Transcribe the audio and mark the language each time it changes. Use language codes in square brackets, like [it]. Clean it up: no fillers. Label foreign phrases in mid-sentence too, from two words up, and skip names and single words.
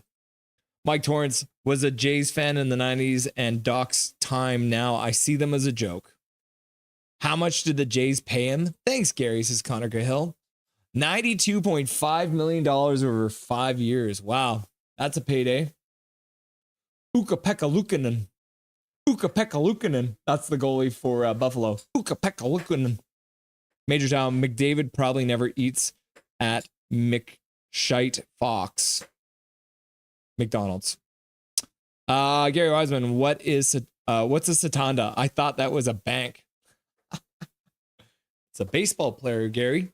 [en] Mike Torrance was a Jays fan in the 90s and Doc's time now. I see them as a joke. How much did the Jays pay him? Thanks, Gary, says Connor Cahill. $92.5 million over 5 years. Wow. That's a payday. Ukko-Pekka Luukkonen. Ukko-Pekka Luukkonen. That's the goalie for Buffalo. Ukko-Pekka Luukkonen. Major Town, McDavid probably never eats at McShite Fox. McDonald's. Gary Wiseman, what's a Satanda? I thought that was a bank. It's a baseball player, Gary.